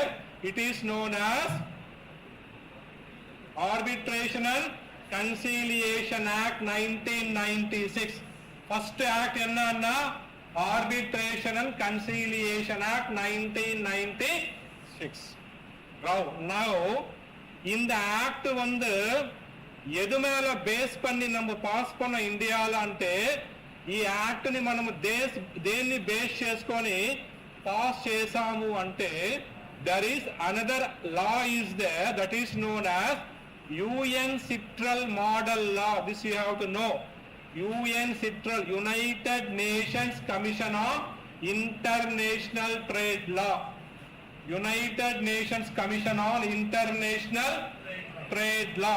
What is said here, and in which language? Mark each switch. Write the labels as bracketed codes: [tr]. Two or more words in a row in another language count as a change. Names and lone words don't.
[en] It is known as Arbitration and Conciliation Act 1996. First act enna? Arbitration and Conciliation Act 1996. Now [ta] இந்த ஆக்ட் வந்து எது மேல பேஸ் பண்ணி நம்ம பாஸ் பண்ண இந்தியால [te] అంటే ఈ యాక్ట్ని మనము దేన్ని బేస్ చేసుకొని పాస్ చేసాము అంటే [en] there is another law is there that is known as UN Citral Model Law. This you have to know. UN Citral, United Nations Commission on International Trade Law. United Nations Commission on International Trade Law.